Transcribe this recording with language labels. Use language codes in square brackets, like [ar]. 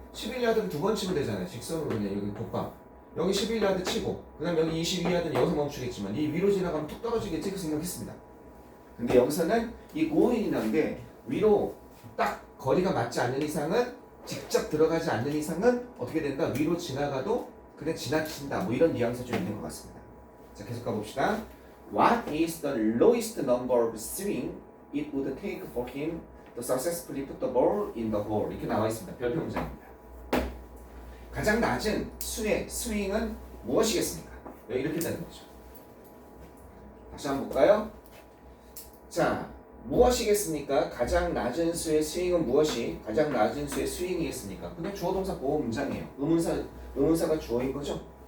[ko] 11야드를 2번 치면 되잖아요. 직선으로 그냥 여기 독방 여기 11야드 치고 그 다음 여기 22야드는 여기서 멈추겠지만 이 위로 지나가면 툭 떨어지겠지 그 생각했습니다. 근데 여기서는 이 고인이라는 게 위로 딱 거리가 맞지 않는 이상은 직접 들어가지 않는 이상은 어떻게 된다? 위로 지나가도 그냥 지나친다. 뭐 이런 뉘앙스 좀 있는 것 같습니다. 자, 계속 가봅시다. [en] What is the lowest number of swing it would take for him to successfully put the ball in the hole? [ko] 이렇게 나와 있습니다. 별표 문장입니다. 가장 낮은 수의 스윙은 무엇이겠습니까? 이렇게 되는 거죠. 다시 한번 볼까요? 자, 무엇이겠습니까? 가장 낮은 수의 스윙은 무엇이? 가장 낮은 수의 스윙이겠습니까? 그냥 주어동사 보호 문장이에요. 의문사가 주어인 거죠.